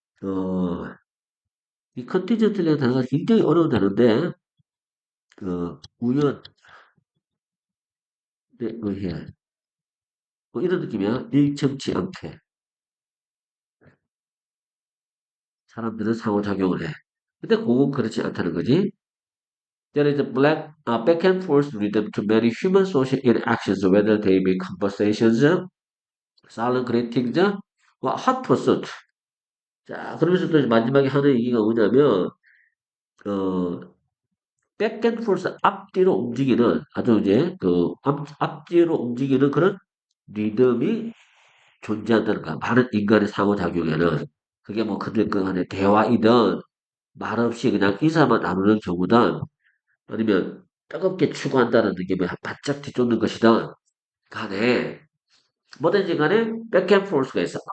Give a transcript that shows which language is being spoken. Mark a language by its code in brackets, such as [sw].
[ko] 어, 이 컨티전틀이라는 단어가 굉장히 어려운 단어인데, 우연에 의해, 뭐 이런 느낌이야. 일정치 않게. 사람들은 상호작용을 해. 근데 그건 그렇지 않다는 거지. [en] There is a back and forth rhythm to many human social interactions, whether they be conversations, silent greetings, hot pursuit. [ko] 자, 그러면서 또 마지막에 하는 얘기가 뭐냐면, 어, [en] back and forth [ko] 앞뒤로 움직이는 아주 이제 앞뒤로 움직이는 그런 리듬이 존재한다는 거야. 많은 인간의 상호작용에는. 그게 뭐 그들 간의 대화이든 말없이 그냥 인사만 나누는 경우든 아니면 뜨겁게 추구한다는 느낌에 바짝 뒤쫓는 것이든 간에 뭐든지 간에 백앤포스가 있어.